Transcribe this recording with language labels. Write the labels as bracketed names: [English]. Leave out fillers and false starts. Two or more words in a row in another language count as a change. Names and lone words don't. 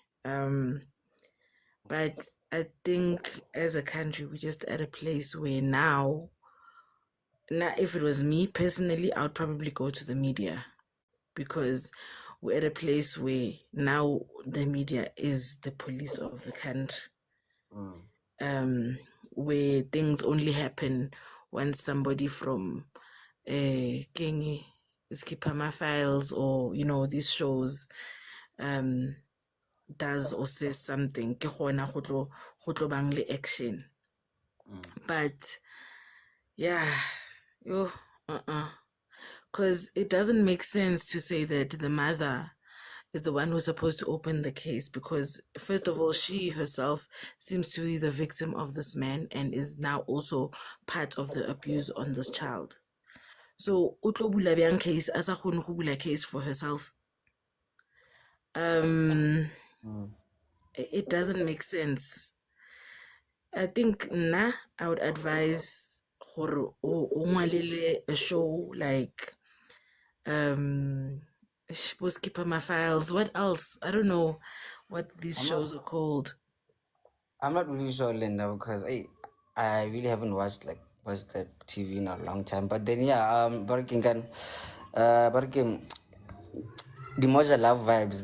[English] But I think as a country, we're just at a place where now, if it was me personally, I would probably go to the media, because we're at a place where now the media is the police of the country. Where things only happen when somebody from Kengi is Kipama Files, or these shows does or says something, [Northern Sotho] ke gona go tlo bang le action. [English] But yeah, because it doesn't make sense to say that the mother is the one who's supposed to open the case, because first of all, she herself seems to be the victim of this man and is now also part of the abuse on this child. [Northern Sotho] So utlo bula bjang case a sa kgone go bula case [English] for herself. It doesn't make sense. I think I would advise [Northern Sotho] gore o ngwalele [English] a show like was Keeper My Files. What else? I don't know what these shows are called. I'm not really sure, Linda, because I really haven't watched the TV in a long time. But then yeah, Barking can, Barking, the Moja Love vibes.